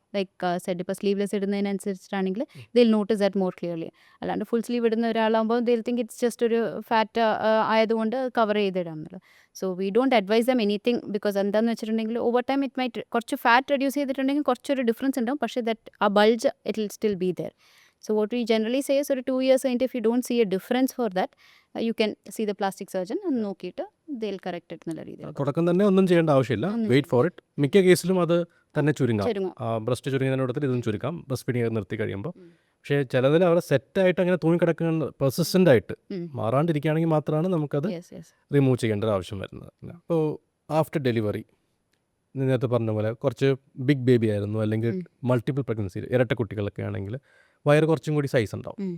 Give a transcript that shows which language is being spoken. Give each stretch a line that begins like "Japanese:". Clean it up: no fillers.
Malayalam: Like Z ഇപ്പോൾ sleeveless ഇടുന്നതിനനുസരിച്ചിട്ടാണെങ്കിൽ
English: They'll notice that more clearly.
Malayalam: അല്ലാണ്ട് full sleeve ഇടുന്ന ഒരാളാകുമ്പോൾ
English: they'll think it's just
Malayalam: ഒരു fat ആയതുകൊണ്ട് കവർ ചെയ്തിടാം എന്നുള്ളത്.
English: so we don't advise them anything,
Malayalam: because എന്താണെന്ന് വെച്ചിട്ടുണ്ടെങ്കിൽ ഓവർ ടൈം ഇറ്റ് മൈറ്റ് കുറച്ച് ഫാറ്റ് റെഡ്യൂസ് ചെയ്തിട്ടുണ്ടെങ്കിൽ കുറച്ചൊരു ഡിഫറൻസ് ഉണ്ടാവും, പക്ഷേ ദറ്റ് ആ bulge
English: It will still be there. So what we generally say is
Malayalam: ഒരു 2 years കഴിഞ്ഞിട്ട്
English: if you don't see a difference for that, you can see the plastic surgeon and നോക്കിയിട്ട് they'll correct it
Malayalam: എന്നുള്ള രീതിയിൽ. തുടക്കം തന്നെ ഒന്നും ചെയ്യേണ്ട ആവശ്യമില്ല,
English: Wait for it.
Malayalam: മിക്ക കേസിലും അത് തന്നെ ചുരുങ്ങാം. ചുരുങ്ങും. ബ്രസ്റ്റ് ചുരുങ്ങിയതിനോടത്തിൽ ഇതും ചുരുക്കാം, ബ്രസ്റ്റ് ഫീഡിങ് നിർത്തി കഴിയുമ്പോൾ. പക്ഷേ ചിലതിൽ അവിടെ സെറ്റായിട്ട് അങ്ങനെ തൂങ്ങിക്കിടക്കുന്ന പെർസിസ്റ്റൻ്റ് ആയിട്ട് മാറാണ്ടിരിക്കുകയാണെങ്കിൽ മാത്രമാണ് നമുക്കത്
English: Yes, yes.
Malayalam: റിമൂവ് ചെയ്യേണ്ട ഒരു ആവശ്യം വരുന്നത്. അപ്പോൾ ആഫ്റ്റർ ഡെലിവറി നേരത്തെ പറഞ്ഞ പോലെ കുറച്ച് ബിഗ് ബേബി ആയിരുന്നു, അല്ലെങ്കിൽ മൾട്ടിപ്പിൾ പ്രഗ്നൻസി ഇരട്ട കുട്ടികളൊക്കെ ആണെങ്കിൽ വയറ് കുറച്ചും കൂടി സൈസ് ഉണ്ടാവും.